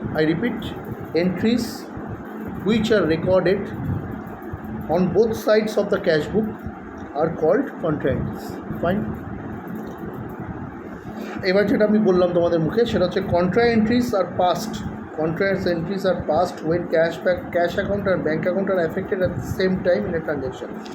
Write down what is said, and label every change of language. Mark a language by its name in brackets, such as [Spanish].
[English] I repeat, entries which are recorded on both sides of the cash book are called contra entries. Fine. [Bangla] এবার যেটা আমি বললাম তোমাদের মুখে সেটা হচ্ছে [English] contra entries are passed. Contra entries are passed when cash account and bank account are affected at the same time in a transaction.